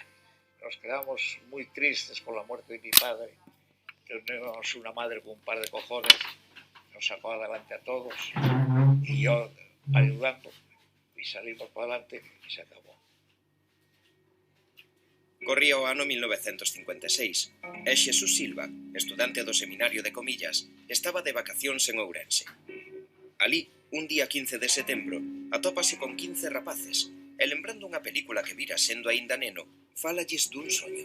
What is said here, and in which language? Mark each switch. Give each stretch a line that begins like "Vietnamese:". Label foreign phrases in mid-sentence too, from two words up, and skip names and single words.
Spanish: Nos quedamos muy tristes por la muerte de mi padre. Tenemos una madre con un par de cojones, nos sacó adelante a todos y yo ayudando y salimos para adelante y se acabó.
Galician: Corría o ano 1956 e Xesús Silva, estudante do seminario de Comillas, estaba de vacacións en Ourense. Alí, un día 15 de setembro, atópase con 15 rapaces e lembrando unha película que vira sendo aínda neno, fálalles dun soño.